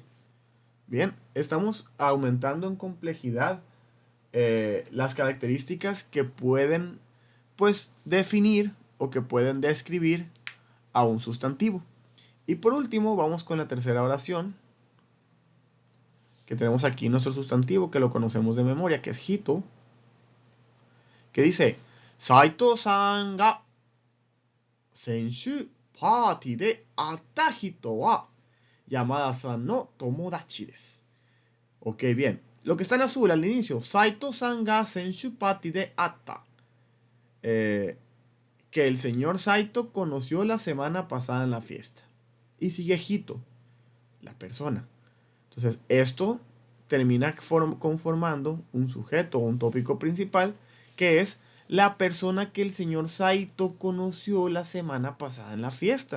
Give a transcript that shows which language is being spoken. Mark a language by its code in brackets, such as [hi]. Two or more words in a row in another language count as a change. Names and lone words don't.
[es] Bien, estamos aumentando en complejidad las características que pueden, pues, definir o que pueden describir a un sustantivo. Y por último, vamos con la tercera oración, que tenemos aquí nuestro sustantivo, que lo conocemos de memoria, que es hito, que dice, [ja] 斎藤さんが先週パーティーで会った人は山田さんの友達です. [es] Ok, bien. Lo que está en azul al inicio, [ja] 斎藤さんが先週パーティーで会った. [es] Que el señor Saito conoció la semana pasada en la fiesta. Y sigue Hito, la persona. Entonces, esto termina conformando un sujeto o un tópico principal, que es la persona que el señor Saito conoció la semana pasada en la fiesta.